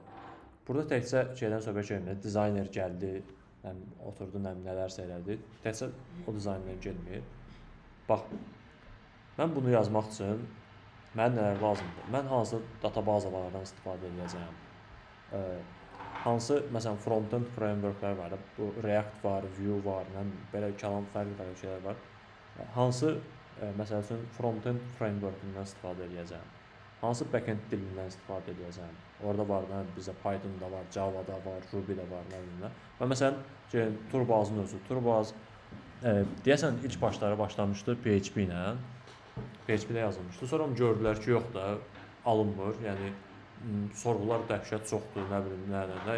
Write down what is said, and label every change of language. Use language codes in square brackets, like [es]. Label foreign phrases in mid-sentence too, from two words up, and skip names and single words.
[az] Burada təkcə şeydən söhbət gəlmir. Dizayner gəldi, oturdu, nələrsə elədi. Təkcə o dizayner gəlmir. Bax, mən bunu yazmaq üçün mənə nələr lazımdır? Mən hansı databazalardan istifadə edəcəyəm? Hansı, məsələn, [en] front-end frameworklər [az] var, bu React var, Vue var, belə kəlam fərqli şeylər var. Hansı, məsəl üçün, [en] front-end framework-ündən [az] istifadə edəcəyəm? hansı backend dilindən istifadə edəcəksən? Orada var da bizə Python-da var, Java-da var, Ruby-də var, nə bilim də. Və məsələn, Turbazın özü, Turbaz deyəsən ilk başları başlamışdı PHP ilə. PHP-də yazılmışdı. Sonra gördülər ki, yox da alınmır. Yəni sorğular dəhşət çoxdur, nə bilim, nə.